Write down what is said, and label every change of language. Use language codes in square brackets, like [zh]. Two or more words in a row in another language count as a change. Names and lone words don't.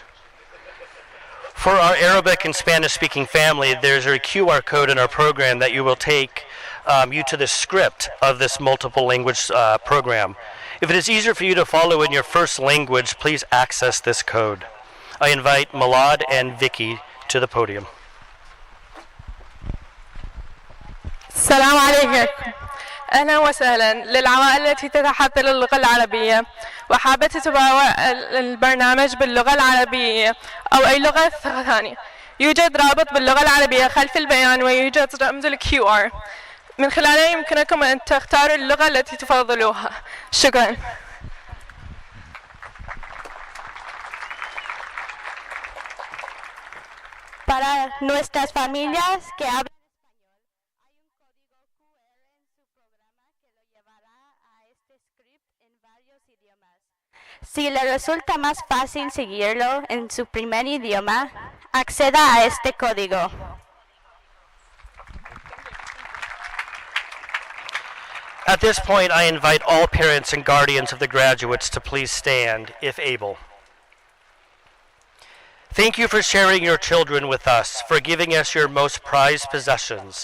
[en] For our Arabic and Spanish-speaking family, there's a QR code in our program that you will take you to the script of this multiple language program. If it is easier for you to follow in your first language, please access this code. I invite Malad and Vicky to the podium. [ar] سلام عليكم. أهلا وسهلا للعوائل التي تتحدث اللغة العربية وحابة تتبع البرنامج باللغة العربية أو أي لغة ثانية. يوجد رابط باللغة العربية خلف البيان ويوجد رمز ال QR من خلاله يمكنكم أن تختاروا اللغة التي تفضلوها. شكرا. [es] Para nuestras familias que hablan si le resulta más fácil seguirlo en su primer idioma, acceda a este código. [en] At this point, I invite all parents and guardians of the graduates to please stand, if able. Thank you for sharing your children with us, for giving us your most prized possessions.